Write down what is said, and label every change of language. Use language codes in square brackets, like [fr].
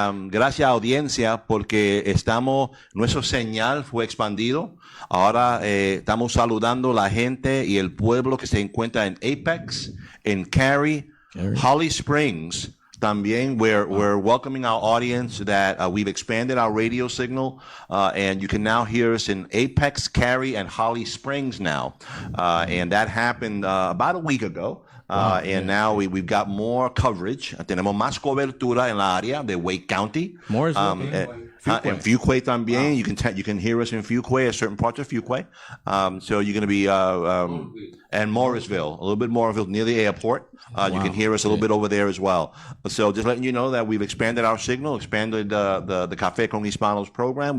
[es] Gracias, audiencia, porque nuestro señal fue expandido. Ahora estamos saludando la gente y el pueblo que se encuentra en Apex, en Cary, Holly Springs. También, [en] we're welcoming our audience that we've expanded our radio signal, and you can now hear us in Apex, Cary, and Holly Springs now. And that happened about a week ago. Now we've got more coverage. [es] Tenemos más cobertura en la área de Wake County. En Fuquay también. [en] You can hear us in Fuquay, certain parts of Fuquay. So you're going to be and Morrisville, a little bit Morrisville near the airport. You can hear us a little bit over there as well. So just letting you know that we've expanded our signal, expanded the Café con Hispanos program.